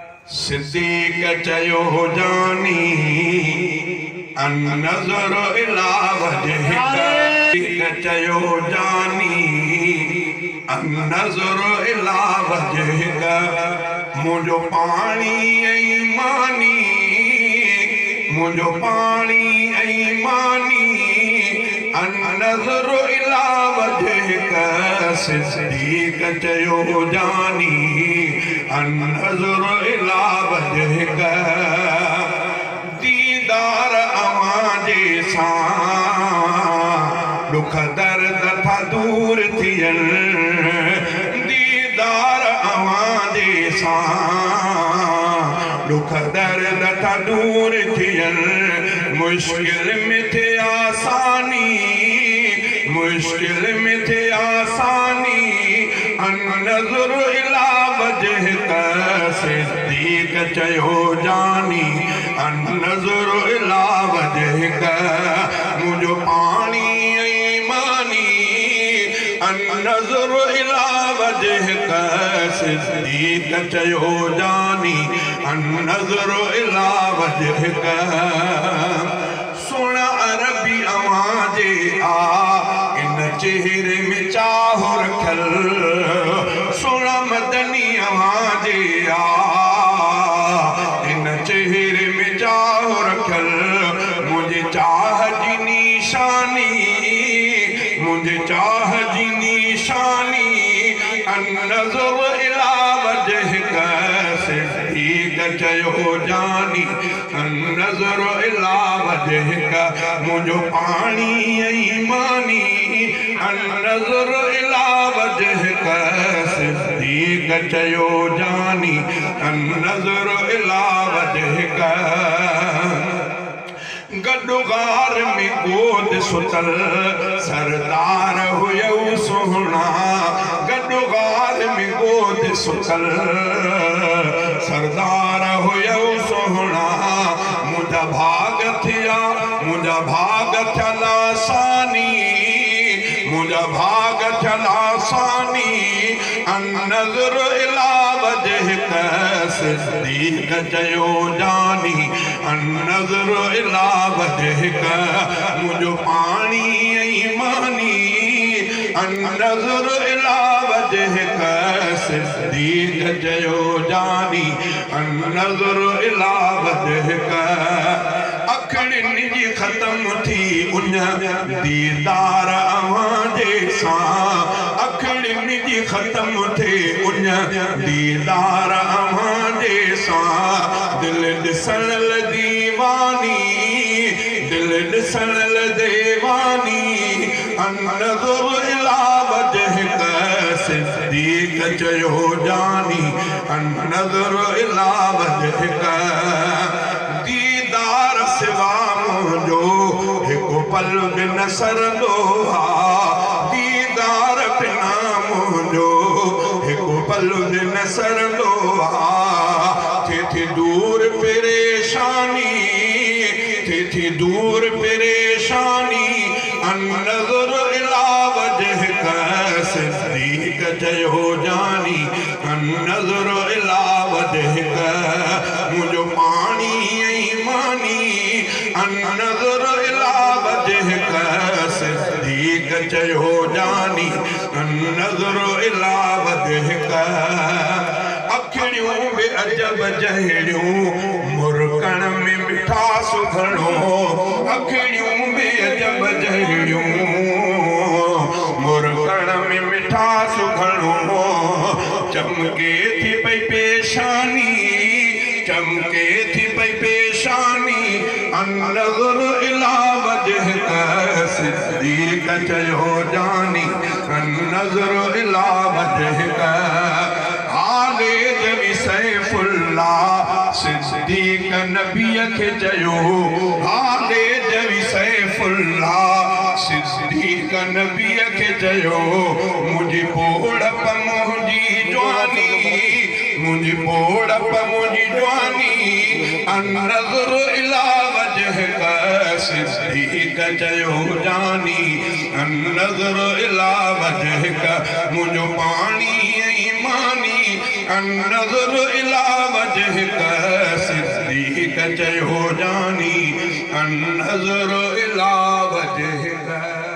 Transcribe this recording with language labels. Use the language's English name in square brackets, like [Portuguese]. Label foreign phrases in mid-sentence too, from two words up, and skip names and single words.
[Sindhi] صديق چيو جاني، [Arabic] "ان نظر الى وجهك." [Sindhi] صديق چيو جاني، [Arabic] "ان نظر الى وجهك." [Sindhi] منهنجو پاڻي ۽ ماني، منهنجو پاڻي ۽ ماني، [Arabic] "ان نظر الى وجهك." [Sindhi] صديق چيو جاني، [Arabic] "ان نظر الى وجهك." [Sindhi] ديدار اوهان جي سان ڏک درد ٿا دور ٿين، ديدار اوهان جي سان ڏک درد ٿا دور ٿين. مشڪل ۾ ٿئي آساني، مشڪل ۾ ٿئي آساني، [Arabic] "ان نظر الى وجهك." [Sindhi] صديق چيو جاني، [Arabic] "ان نظر الى وجهك." [Sindhi] منهنجو پاڻي ۽ ماني، [Arabic] "ان نظر الى وجهك." [Sindhi] صديق چيو جاني، [Arabic] "ان نظر الى وجهك." [Sindhi] سهڻا عربي اوهان جي آ، ان چهري ۾ چاهه رکيل. سهڻا مدني اوهان جي آ، ان چهري ۾ چاهه رکيل. منهنجي چاهه جي نشاني، منهنجي چاهه جي نشاني، [Arabic] "ان نظر الى وجهك." [Sindhi] صديق چيو جاني، [Arabic] "ان نظر الى وجهك." [Sindhi] منهنجو پاڻي ۽ ماني، [Arabic] "ان نظر الى وجهك." [Sindhi] صديق چيو جاني، [Arabic] "ان نظر الى وجهك." [Sindhi] گڏ غار ۾ گود ستل سردار هيو سهڻا، گڏ غار ۾ گود ستل سردار هيو سهڻا. منهنجا ڀاڳ ٿيا، منهنجا ڀاڳ ٿيل آساني، منهنجا ڀاڳ ٿيل آساني. [Arabic] "ان نظر الى وجهك." [Sindhi] صديق چيو جاني، [Arabic] "ان نظر الى وجهك." [Sindhi] منهنجو پاڻي ۽ ماني، [Arabic] "ان نظر الى وجهك." [Sindhi] صديق چيو جاني، [Arabic] "ان نظر الى وجهك." [Sindhi] اکڙين جي ختم ٿي اڃ ديدار اوهان جي سان، اکڙين جي ختم ٿي اڃ ديدار اوهان جي سان. دل ڏسڻ لاءِ ديواني، دل ڏسڻ لاءِ ديواني. [Arabic] "ان نظر الى وجهك." [Sindhi] صديق چيو جاني، [Arabic] "ان نظر الى وجهك." [Sindhi] ديدار سوا منهنجو هڪ پل به نه سرندو آ، ديدار بنا منهنجو هڪ پل به نه سرندو آ. ٿي ٿي دور پريشاني، ٿي ٿي دور پريشاني. [Arabic] "ان نظر الى وجهك." [Sindhi] صديق چيو جاني، [Arabic] "ان نظر الى وجهك." [Sindhi] منهنجو پاڻي ۽ ماني، [Arabic] "ان نظر الى وجهك." [Sindhi] صديق چيو جاني، [Arabic] "ان نظر الى وجهك." [Sindhi] اکڙيون به عجب جهڙيون مرڪڻ ۾ مٺاس گهڻو، اکڙيون به عجب جهڙيون مرڪڻ ۾ مٺاس گهڻو. چمڪي ٿي پئي پيشاني، چمڪي ٿي پئي پيشاني. [Arabic] "ان نظر الى وجهك." [Sindhi] صديق چيو جاني، [Arabic] "ان نظر الى وجهك." [Sindhi] حال جوي سيف الله صديق نبيءَ کي چيو، حال جوي سيف الله صديق نبيءَ کي چيو، "منهنجي ٻوڙپ منهنجي جواني، منهنجي ٻوڙپ منهنجي جواني." [Arabic] "ان نظر الى وجهك." [Sindhi] صديق چيو جاني، [Arabic] النظر الى وجهك، [Sindhi] منهنجو پاڻي ۽ ماني. [Arabic] النظر الى وجهك، [Sindhi] صديق چيو جاني. [Arabic] النظر الى وجهك.